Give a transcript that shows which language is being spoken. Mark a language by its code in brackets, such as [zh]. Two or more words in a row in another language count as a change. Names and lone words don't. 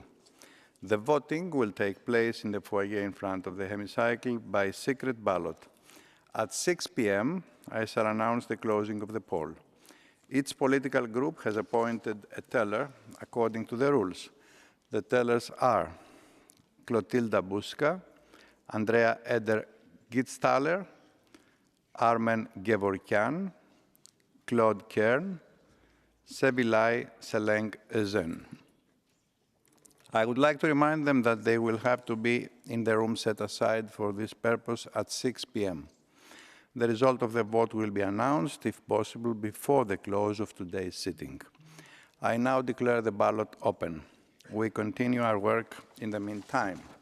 [en] The voting will take place in the foyer in front of the hemicycle by secret ballot. At 6 p.m., I shall announce the closing of the poll. Each political group has appointed a teller according to the rules. The tellers are Clotilda Buska, Andrea Eder-Gitzthaler, Armen Gevorkyan, Claude Kern, Sevilay Seleng Ezen. I would like to remind them that they will have to be in the room set aside for this purpose at 6 p.m. The result of the vote will be announced, if possible, before the close of today's sitting. I now declare the ballot open. We continue our work in the meantime.